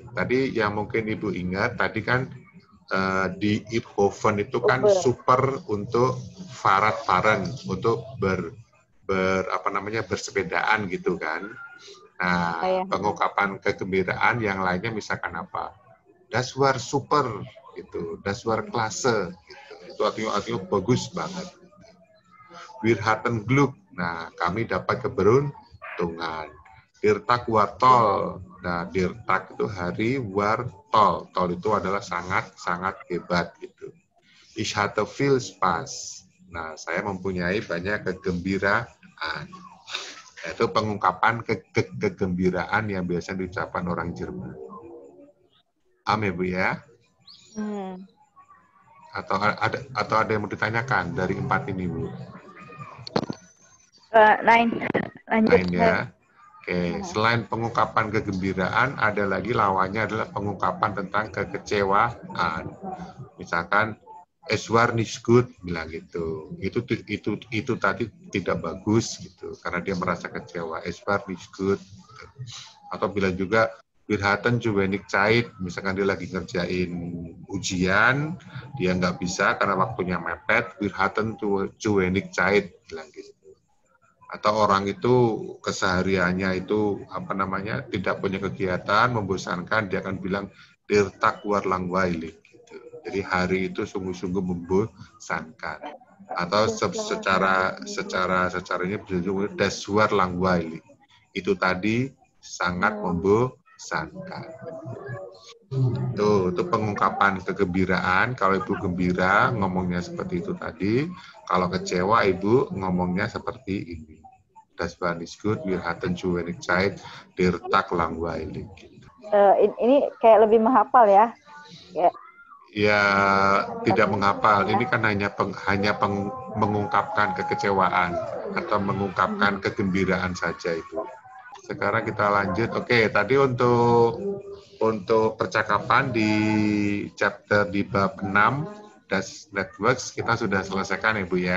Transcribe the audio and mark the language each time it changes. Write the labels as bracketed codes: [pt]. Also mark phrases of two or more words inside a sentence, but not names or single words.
[id] Tadi yang mungkin Ibu ingat, tadi kan di Eindhoven itu kan super untuk farat-faran, untuk bersepedaan gitu kan. Nah, pengungkapan kegembiraan yang lainnya misalkan apa? [de] Das war super gitu, das war klasse gitu. [id] Itu artinya bagus banget. [de] Wir hatten Glück. [id] Nah, kami dapat keberuntungan. [de] Der Tag war toll. Nah, der Tag [id] itu hari, [de] war toll. [id] Toll itu adalah sangat hebat gitu. [de] Ich hatte viel Spaß. [id] Nah, saya mempunyai banyak kegembiraan. Itu pengungkapan kegembiraan yang biasa diucapkan orang Jerman. Amin, Bu ya? Atau ada yang mau ditanyakan dari 4 ini, Bu? 9 ya. Oke, selain pengungkapan kegembiraan, ada lagi lawannya adalah pengungkapan tentang kekecewaan. [de] Misalkan es war nicht gut, [id] bilang gitu. Itu tadi tidak bagus gitu, karena dia merasa kecewa. [de] Es war nicht gut. [id] Gitu. Atau bilang juga [de] wir hatten zu wenig Zeit, [id] misalkan dia lagi ngerjain ujian, dia nggak bisa karena waktunya mepet. [de] Wir hatten zu wenig Zeit, [id] bilang gitu. Atau orang itu kesehariannya itu tidak punya kegiatan, membosankan, dia akan bilang [de] der Tag war langweilig [id] gitu. Jadi hari itu sungguh-sungguh membosankan. Atau secara ini bisa juga [de] das war langweilig. [id] Itu tadi sangat membosankan. Itu pengungkapan kegembiraan. Kalau Ibu gembira, ngomongnya seperti itu tadi. Kalau kecewa, Ibu ngomongnya seperti ini. [de] Das war nicht gut, wir hatten zu wenig Zeit, der Tag langweilig. [id] Ini kayak lebih menghafal ya? Ya, tidak menghafal. Ini kan hanya mengungkapkan kekecewaan atau mengungkapkan kegembiraan saja itu. Sekarang kita lanjut. Oke, tadi untuk percakapan di chapter di bab 6 Das Networks kita sudah selesaikan ya Bu ya.